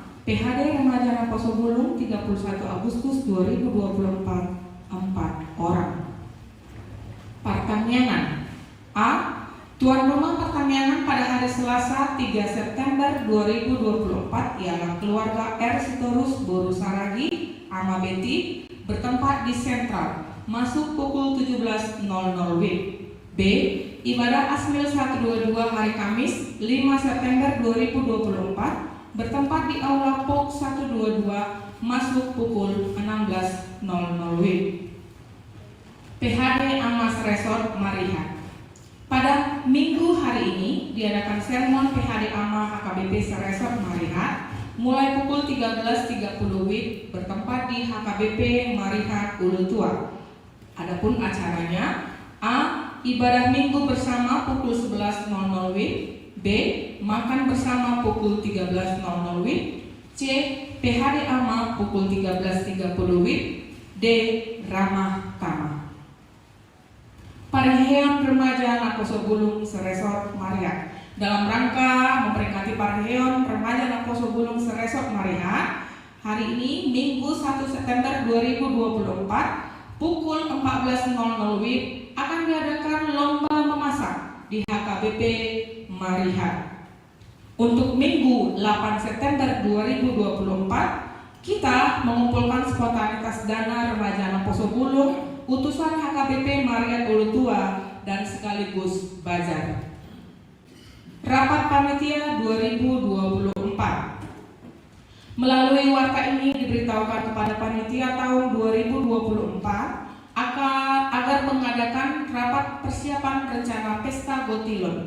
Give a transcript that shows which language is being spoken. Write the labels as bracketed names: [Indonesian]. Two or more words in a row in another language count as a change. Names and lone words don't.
[Indonesian] PHD Remaja Poso Bulung 31 Agustus 2024, 4 orang. Pertaniangan. A. Tuan rumah pertaniangan pada hari Selasa 3 September 2024 ialah keluarga R. Sitorus Boru Saragi Ama Beti bertempat di Sentral, masuk pukul 17.00 WIB. B. Ibadah Asmil 122 hari Kamis 5 September 2024 bertempat di Aula POK 122, masuk pukul 16.00 WIB. PHD Amas Resort Marihat. Pada minggu hari ini diadakan sermon PHD AMA HKBP Resort Marihat mulai pukul 13.30 WIB bertempat di HKBP Marihat Ulu Tua. Adapun acaranya: A. Ibadah minggu bersama pukul 11.00 WIB. B. Makan bersama pukul 13.00 WIB. C. PHD AMA pukul 13.30 WIB. D. Ramah Tamah. Parheon Remaja Poso Bulung Resort Marihat. Dalam rangka memperingati Parheon Remaja Poso Bulung Resort Marihat, hari ini Minggu 1 September 2024 pukul 14.00 WIB akan diadakan lomba memasak di HKBP Marihat. Untuk Minggu 8 September 2024 kita mengumpulkan spontanitas dana Remaja Poso Bulung, utusan HKBP Marihat Ulu Tua, dan sekaligus bazar. Rapat Panitia 2024. Melalui warta ini diberitahukan kepada Panitia tahun 2024 agar mengadakan rapat persiapan rencana Pesta Gotilon.